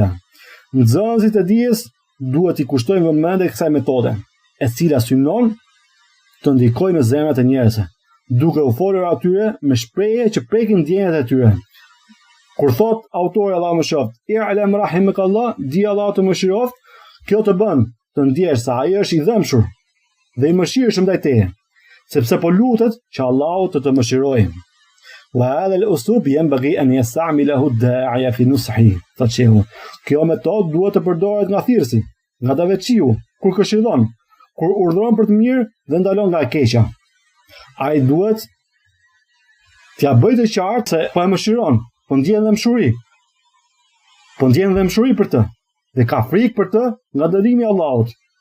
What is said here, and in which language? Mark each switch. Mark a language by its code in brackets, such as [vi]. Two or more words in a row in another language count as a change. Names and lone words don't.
[sq] Nxënësit e dijes duhet i kushtojnë vëmendje kësaj metode, e cila synon të ndikojë në zemrat e njerëzve, duke u folur atyre me shprehje që prekin ndjenjat e tyre. Kur thot autori Allahu më shiroft, [ar] "اعلم رحمك الله", [sq] di Allahu të mëshiroft, kjo të bën të ndjesh se ai është i dhëmshur dhe i mëshirshëm ndaj teje, sepse po lutet që Allahu të mëshirojë. [ar] وهذا الأسلوب ينبغي أن يستعمله الداعية في النصح. [sq] Kjo metodë duhet të përdoret nga thirrësi, nga davetçiu, kur këshillon, kur urdhëron për të mirë dhe ndalon nga e keqja. Ai duhet t'ia bëjë të qartë se po e mëshiron, po ndjen dhe mshuri. Po ndjen dhe mshuri për të, dhe ka frikë për të nga dënimi i Allahut.